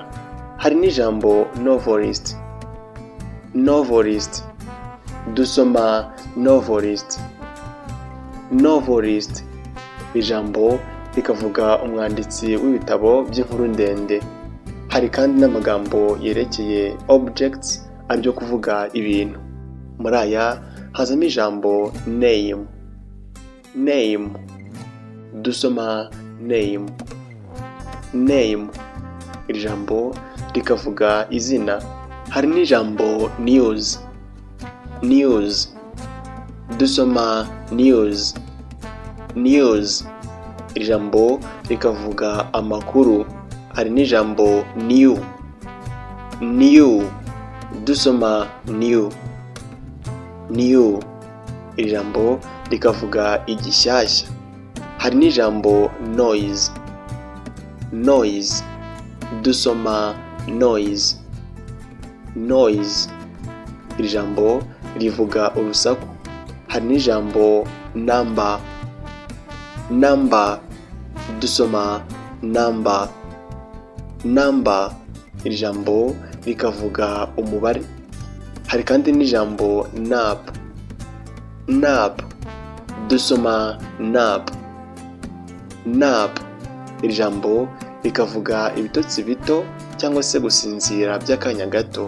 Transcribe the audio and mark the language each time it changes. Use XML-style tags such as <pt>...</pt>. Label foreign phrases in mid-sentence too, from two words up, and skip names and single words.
<rw>Hari n'ijambo</rw> <en>novelist, novelist,</en> <rw>dusoma</rw> <en>novelist, novelist,</en> <rw>ijambo rikavuga umwanditsi w'ibitabo by'inkuru ndende. Hari kandi n'amagambo yerekeye objects, ari byo kuvuga ibintu. Muri aya hazamo ijambo</rw> <en>name, name,</en> <rw>dusoma</rw> <en>name, name,</en> <rw>iri jambo rikavuga izina. Hari n'ijambo</rw> <en>news, news,</en> <rw>dusoma</rw> <en>news, news,</en> <rw>iri jambo rikavuga amakuru. Hari n'ijambo</rw> <en>new, new,</en> <rw>dusoma</rw> <en>new, new,</en> <rw>iri jambo rikavuga igishyashya. Hari n'ijambo</rw> <en>noise, noise,</en> <rw>dusoma</rw> <en>noise, noise,</en> <rw>iri jambo rivuga urusaku. Hari n'ijambo</rw> <en>number, number,</en> <rw>dusoma</rw> <en>number, number,</en> <rw>iri jambo rikavuga umubare. Hari kandi n'ijambo</rw> <en>nap, nap,</en> <rw>dusoma</rw> <en>nap, nap,</en> <rw>iri jambo rikavuga ibitotsi bito cyangwa se gusinzira by'akanya gato.</rw>